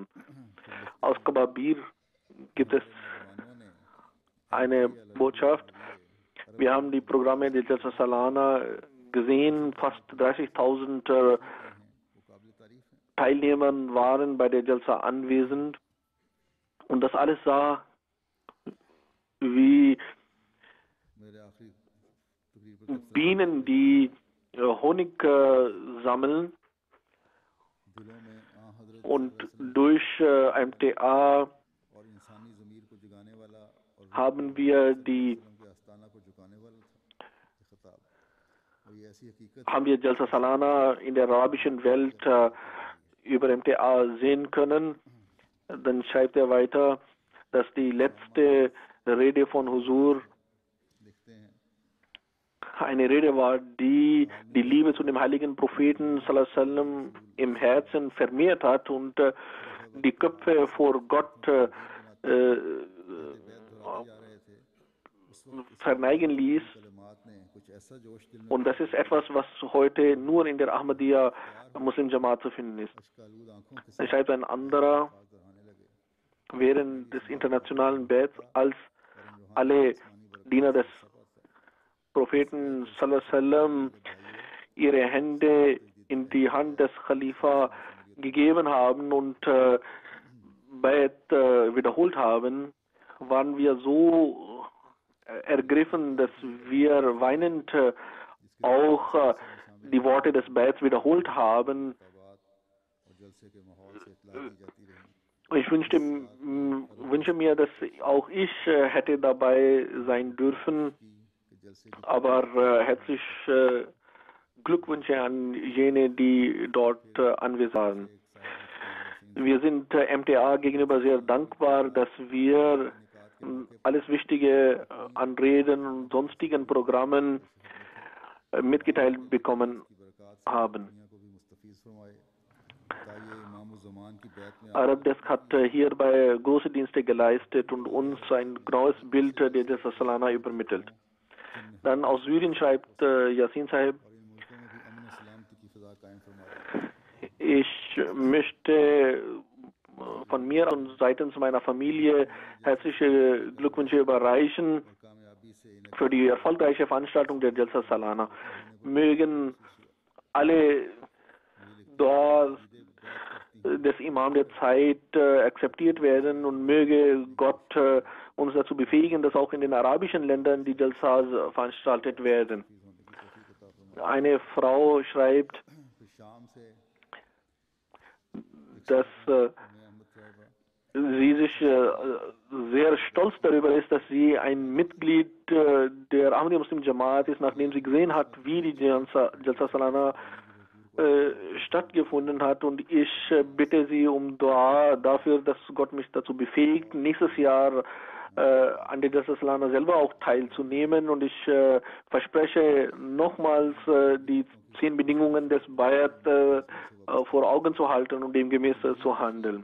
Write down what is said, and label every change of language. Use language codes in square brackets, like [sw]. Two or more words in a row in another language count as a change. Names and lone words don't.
[de] Aus Kababir gibt es eine Botschaft. Wir haben die Programme der Jalsa Salana gesehen, fast 30.000 Teilnehmer waren bei der Jalsa anwesend und das alles sah wie [ur] میرے آخری تقریر پر [de] Bienen, die Honig sammeln, [ur] دلوں میں حضرت [de] und durch MTA [ur] اور انسانی ضمیر کو جگانے والا اور [de] haben wir die [ur] کے آستانہ کو جھکانے والا تھا یہ خطاب اور یہ ایسی حقیقت [de] haben wir Jalsa Salana in der arabischen Welt über MTA sehen können. Dann schreibt er weiter, dass die letzte Rede von Huzur [ur] لکھتے ہیں [de] eine Rede war, die die Liebe zu dem heiligen Propheten [ar] صلى الله عليه وسلم [de] im Herzen vermehrt hat und die Köpfe vor Gott verneigen ließ. [ur] کلمات نے کچھ ایسا جوش دل میں [de] Und das ist etwas, was heute nur in der Ahmadiyya Muslim Jamaat zu finden ist. [ur] آلود آنکھوں کے [de] Es schreibt ein anderer [ur] ساتھ دہرانے لگے [de] während des internationalen Bets, als alle Diener des Propheten [ar] صلى الله عليه وسلم [de] ihre Hände in die Hand des Khalifa gegeben haben und Bayat wiederholt haben, waren wir so ergriffen, dass wir weinend auch die Worte des Bayats wiederholt haben. [ur] اور جلسے کے ماحول سے اطلاع دی جاتی رہی [de] Ich wünsche mir, dass auch ich hätte dabei sein dürfen, [ur] کہ جلسے کی [de] aber herzlich Glückwünsche an jene, die dort anwesend waren. Wir sind MTA gegenüber sehr dankbar, dass wir alles Wichtige an Reden und sonstigen Programmen mitgeteilt bekommen haben. [ur] دنیا کو بھی مستفیض فرمائے تاکہ امام زمان کی بیعت میں [de] Arabdesk hat hierbei große Dienste geleistet und uns ein genaues Bild der Jalsa Salana übermittelt. Dann aus Syrien schreibt Yasin Sahib, [ur] ان ملکوں میں بھی امن سلامتی کی فضا قائم فرمائے [de] ich möchte von mir und seitens meiner Familie herzliche Glückwünsche überreichen [ur] کامیابی سے انہیں [de] für die erfolgreiche Veranstaltung der Jalsa Salana. Mögen alle Duas des Imam der Zeit akzeptiert werden und möge Gott uns dazu befähigen, dass auch in den arabischen Ländern die Jalsas veranstaltet werden. Eine Frau schreibt, [ur] پھر شام سے [de] dass [ur] میں احمد صاحبہ [de] sie sich sehr stolz darüber ist, dass sie ein Mitglied der Ahmadiyya Muslim Jamaat ist, nachdem sie gesehen hat, wie die Jalsa Salana stattgefunden hat, und ich bitte sie um Dua dafür, dass Gott mich dazu befähigt, nächstes Jahr an der Jalsa Salana selber auch teilzunehmen, und ich verspreche nochmals die 10 Bedingungen des Bayat vor Augen zu halten und demgemäß zu handeln.